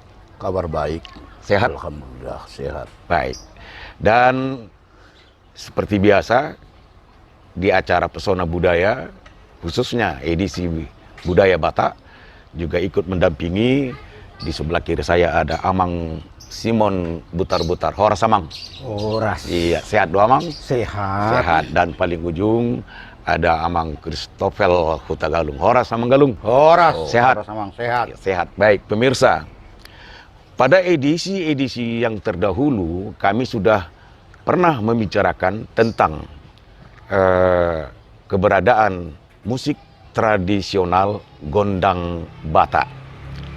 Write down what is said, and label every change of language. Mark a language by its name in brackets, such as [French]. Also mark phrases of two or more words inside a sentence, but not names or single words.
[Indonesian] Kabar baik. Sehat? Alhamdulillah sehat. Baik. Dan seperti biasa di acara Pesona Budaya, khususnya edisi Budaya Batak, juga ikut mendampingi. [Batak Toba] Di sebelah kiri saya ada Amang Simon Butar-Butar. Horas Amang. [Indonesian] Horas. Iya, sehat doa Amang? Sehat. Sehat. Dan paling ujung ada Amang Kristofel Hutagalung. [Batak Toba] Horas Amang [Indonesian] Galung. Horas. Sehat. [Batak Toba] Horas Amang [Indonesian] sehat. Sehat. Baik, pemirsa. Pada edisi-edisi yang terdahulu kami sudah pernah membicarakan tentang keberadaan musik tradisional Gondang Batak.